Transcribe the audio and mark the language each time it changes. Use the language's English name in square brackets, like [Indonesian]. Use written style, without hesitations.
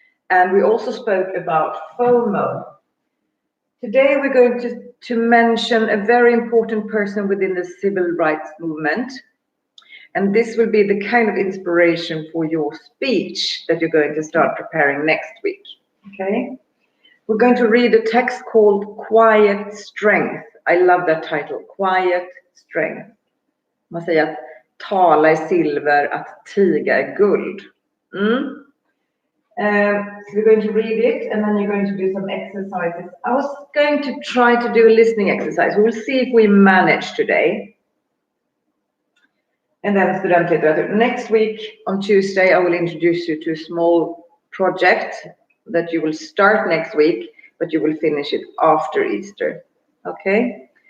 [English] And we also spoke about FOMO. Today we're going to mention a very important person within the civil rights movement. And this will be the kind of inspiration for your speech that you're going to start preparing next week. Okay? We're going to read a text called Quiet Strength. I love that title, Quiet Strength. [Swedish] Man säger att tala är silver, att tiga är guld. [English] So we're going to read it and then you're going to do some exercises. I was going to try to do a listening exercise. We'll see if we manage today. And then studentlitteratur. Next week on Tuesday, I will introduce you to a small project that you will start next week, but you will finish it after Easter. Okay?